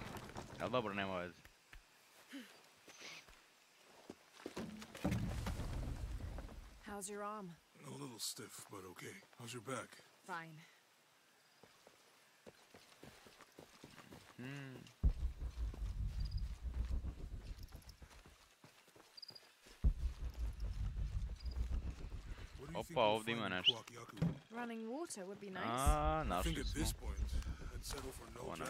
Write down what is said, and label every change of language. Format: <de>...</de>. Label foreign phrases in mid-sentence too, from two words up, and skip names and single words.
<sr>Ali dobro, nema veze.</sr> <en>How's your arm? a little stiff, but okay. How's your back? Fine. What do you think</en> <sr>Opa,</sr> <en>we'll</en> <sr>ovdje ima</sr> <en>find in</en> <sr>nešto.</sr> <en>Kuwak-Yaku? Running water would be nice.</en> <sr>A,</sr> <en>I think</en> <sr>našli</sr> <en>at</en> <sr>smo.</sr> <en>this point, I'd settle for no</en> <sr>Ovo nam</sr>